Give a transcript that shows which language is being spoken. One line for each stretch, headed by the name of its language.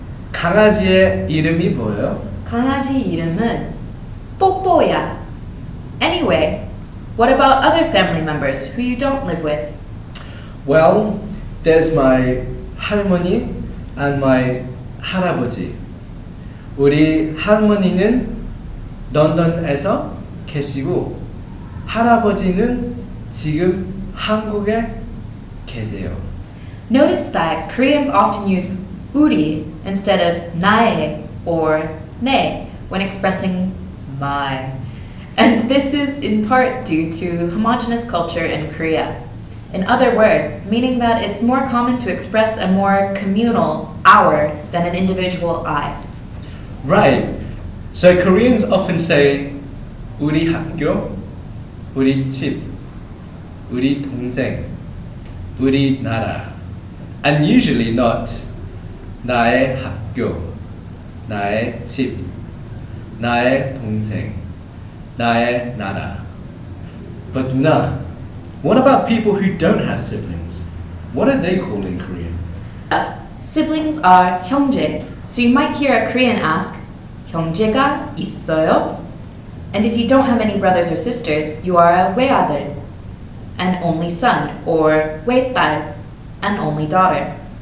Korean: 강아지의 이름이 뭐예요? 강아지 이름은 뽀뽀야.
English: Anyway, what about other family members who you don't live with? Well, there's my 할머니 and my 할아버지.
Korean: 우리 할머니는 런던에서 계시고 할아버지는 지금 한국에 계세요.
English: Notice that Koreans often use 우리 instead of 나의 or 내 when expressing my. And this is in part due to homogeneous culture in Korea. In other words, meaning that it's more common to express a more communal our than an individual I. Right. So Koreans often say
Korean: 우리 학교, 우리 집, 우리 동생, 우리 나라, and usually not 나의 학교, 나의 집, 나의 동생, 나의 나라.
English: But 누나, what about people who don't have siblings? What are they called in Korean? Siblings are 형제, so you might hear a Korean ask,
Korean: 형제가 있어요?
English: And if you don't have any brothers or sisters, you are a 외아들, an only son, or 외딸, an only daughter.